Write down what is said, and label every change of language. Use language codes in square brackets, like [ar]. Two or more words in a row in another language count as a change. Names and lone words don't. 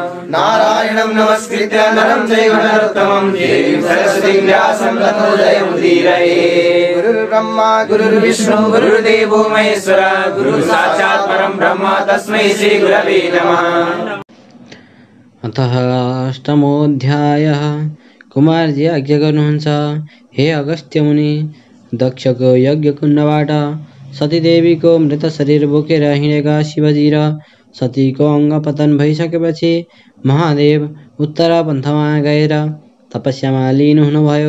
[sa] नारायणं नमस्कृत्य नरं चैव नरोत्तमं देवीं सरस्वतीं व्यासं ततो जयमुदीरये। गुरुर्ब्रह्मा गुरुर्विष्णु गुरुर्देवो महेश्वर गुरुः साक्षात् परं ब्रह्म तस्मै श्री गुरवे नमः। अतः अष्टमोऽध्यायः। [ne] कुमारजी आज्ञा गर्नुहुन्छ, हे अगस्त्य मुनि, दक्षको यज्ञ कुण्डबाट सतीदेवीको मृत शरीर बोकेर हिँडेका शिवजी र सतीको अङ्ग पतन भइसकेपछि महादेव उत्तर पन्थमा गएर तपस्यामा लिनु हुनुभयो।